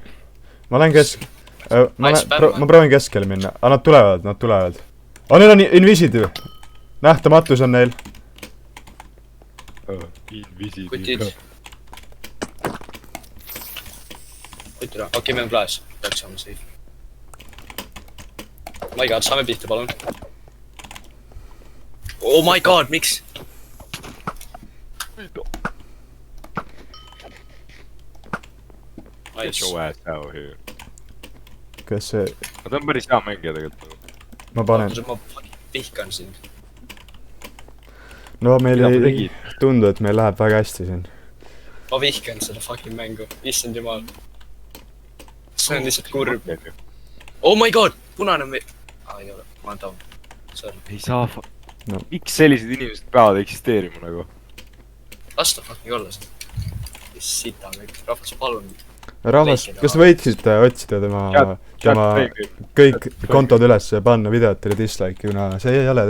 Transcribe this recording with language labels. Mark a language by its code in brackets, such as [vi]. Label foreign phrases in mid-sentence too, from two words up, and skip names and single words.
[et] Ma lähen ma proovin keskele minna. Nad tulevad. Neil on invisitive. Nähtamatus on neil. Invisitive. Kutid. ütle ära, okei, meil on klaas, peaks saama safe. [en] My god, [et] saame pihta, palun. [en] Oh my god, miks? Get your ass out here. [et] kas see, aga ta on päris hea mängija tegelikult. ma panen, Ma vihkan sind. no meil Mida ma ei tegin? tundu, et meil läheb väga hästi siin. Ma vihkan seda fucking mängu, issand jumal. See on lihtsalt kurb. [en] Oh my god, [et] punane on ei ole, ma olen down. Sorry. ei saa No. miks sellised inimesed peavad eksisteerima nagu? Las ta fucking olla seda. Sita kõik, rahvas palun. rahvas, kas võiksite otsida tema kõik kontod üles ja panna videotele dislike'i, kuna see ei ole